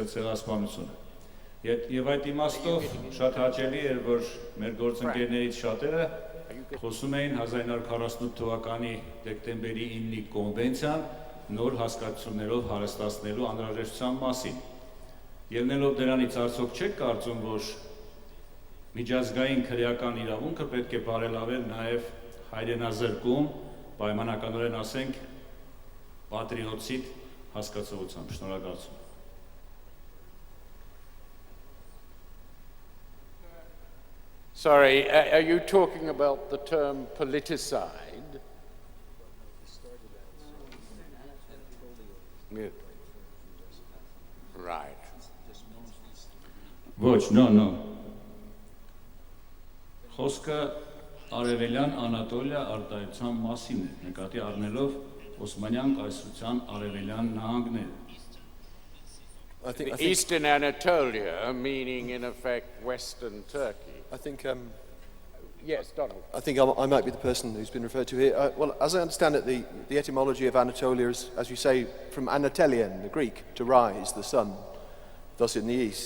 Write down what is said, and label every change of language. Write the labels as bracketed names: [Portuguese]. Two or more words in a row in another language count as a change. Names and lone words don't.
[Armenian] ցեղասպանությունը։ Եվ այդ իմաստով շատ հաճելի էր, որ մեր գործընկերներից շատերը խոսում էին 1948 թվականի դեկտեմբերի 9-ի կոնվենցիան նոր հասկացություններով հարստացնելու անհրաժեշտության մասին։ Ելնելով դրանից արդյոք չեք կարծում, որ միջազգային քրեական իրավունքը պետք է բարելավել նաև հայրենազրկում, պայմանականորեն ասենք, պատրիոտիտ հասկացողությամբ։ Շնորհակալություն։ [English] Sorry, are you talking about the term politicide? Right. [Armenian] Ոչ, no. Խոսքը արևելյան Անատոլիա արտահայտության մասին է, նկատի առնելով Օսմանյան կայսրության արևելյան նահանգները։ [English] Eastern Anatolia, meaning in effect Western Turkey. I think, yes, Donald. I think I might be the person who's been referred to here. Well, as I understand it, the etymology of Anatolia is, as you say, from Anatelian, the Greek, to rise, the sun, thus in the east.